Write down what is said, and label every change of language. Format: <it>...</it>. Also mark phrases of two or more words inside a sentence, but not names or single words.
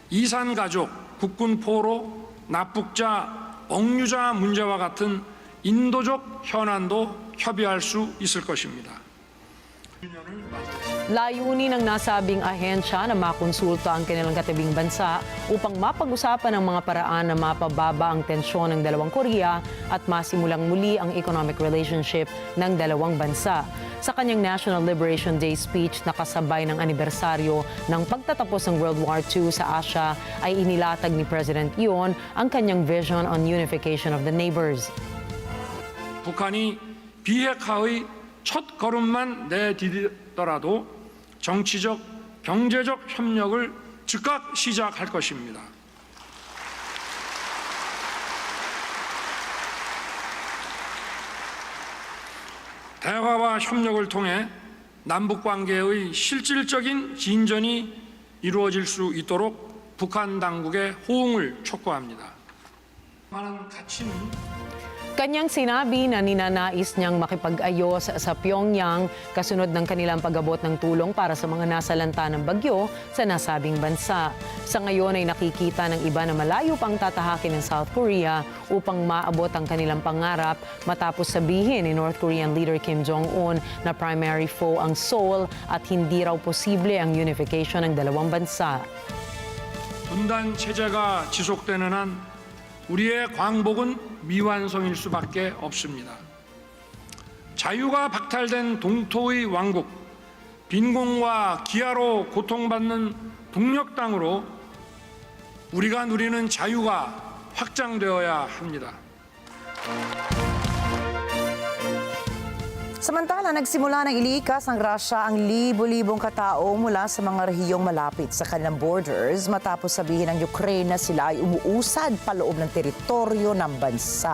<ko>이산가족, 국군 포로, 납북자, 억류자 문제와 같은 인도적 현안도 협의할 수 있을 것입니다.</ko> <tl>Layunin ng nasabing ahensya na makonsulta ang kanilang katabing bansa upang mapag-usapan ang mga paraan na mapababa ang tensyon ng dalawang Korea at masimulang muli ang</tl> <en>economic relationship</en> <tl>ng dalawang bansa. Sa kanyang</tl> <en>National Liberation Day speech</en> <tl>na kasabay ng anibersaryo ng pagtatapos ng World War II sa Asia ay inilatag ni President Yoon ang kanyang</tl> <en>vision on unification of the neighbors.</en> <ko>북한이 비핵화의 첫 걸음만 내디디더라도 정치적, 경제적 협력을 즉각 시작할 것입니다. 대화와 협력을 통해 남북 관계의 실질적인 진전이 이루어질 수 있도록 북한 당국의 호응을 촉구합니다. 많은 가치는</ko> <tl>Kanyang sinabi na ninanais niyang makipag-ayos sa Pyongyang kasunod ng kanilang pag-abot ng tulong para sa mga nasalanta ng bagyo sa nasabing bansa. Sa ngayon ay nakikita ng iba na malayo pang tatahakin ng South Korea upang maabot ang kanilang pangarap matapos sabihin ni</tl> <en>North Korean leader</en> <tl>Kim Jong-un na</tl> <en>primary foe</en> <tl>ang Seoul at hindi raw posible ang unification ng dalawang bansa.</tl> <ko>분단 체제가 지속되는 한 우리의 광복은 미완성일 수밖에 없습니다. 자유가 박탈된 동토의 왕국, 빈곤과 기아로 고통받는 북녘 땅으로 우리가 누리는 자유가 확장되어야 합니다.</ko> <tl>Samantala, nagsimula ng ilikas ng Russia ang libo-libong katao mula sa mga rehiyong malapit sa kanilang borders matapos sabihin ng Ukraine na sila ay umuusad paloob ng teritoryo ng bansa.</tl>